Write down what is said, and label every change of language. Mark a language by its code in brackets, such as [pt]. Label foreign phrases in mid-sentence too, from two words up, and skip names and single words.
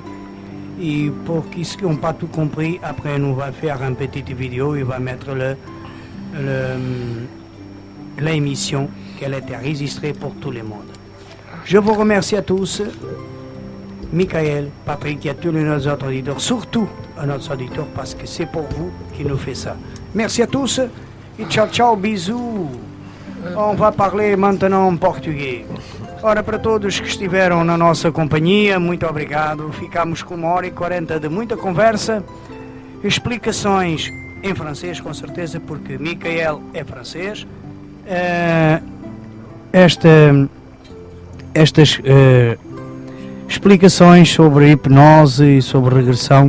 [fr] Et pour ceux qui n'ont pas tout compris, après nous va faire une petite vidéo, il va mettre l'émission qu'elle a été enregistrée pour tout le monde. Je vous remercie à tous. Michael, Patrick et à tous nos autres auditeurs, surtout à notre auditeur parce que c'est pour vous qui nous fait ça. Merci à tous et [it] ciao ciao, [fr] bisous. On va parler maintenant [pt] em português. Ora, para todos que estiveram na nossa companhia, muito obrigado. Ficamos com 1h40 de muita conversa, explicações em francês, com certeza, porque Michael é francês. Estas explicações sobre hipnose e sobre regressão.